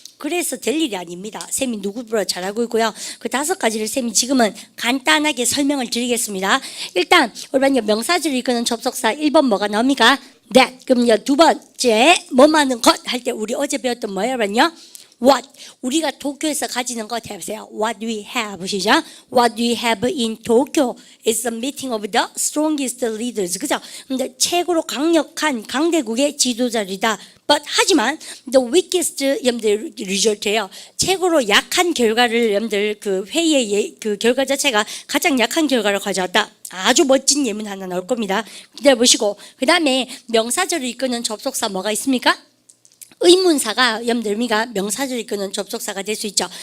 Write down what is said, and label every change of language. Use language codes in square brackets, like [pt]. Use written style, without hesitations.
[ko] 그래서 될 일이 아닙니다. 쌤이 누구보다 잘 알고 있고요. 그 5가지를 쌤이 지금은 간단하게 설명을 드리겠습니다. 일단 우리 명사절을 이끄는 접속사 1번 뭐가 나옵니까? [en] that. [ko] 그럼요 두 번째 뭐하는 것 할 때 우리 어제 배웠던 뭐예요? [en] What. [ko] 우리가 도쿄에서 가지는 것 해보세요. [en] What we have. [ko] 시작. [en] What we have in Tokyo is the meeting of the strongest leaders. [ko] 그죠? 근데 최고로 강력한 강대국의 지도자들이다. [en] But [ko] 하지만 [en] the weakest [ko] 여러분들 [en] result예요. [ko] 최고로 약한 결과를 여러분들 그 회의의 그 결과 자체가 가장 약한 결과를 가져왔다. 아주 멋진 예문 하나 나올 겁니다. 기다려 보시고 그다음에 명사절을 이끄는 접속사 뭐가 있습니까? 의문사가 여러분들 의미가 명사절 이끄는 접속사가 될 수 있죠.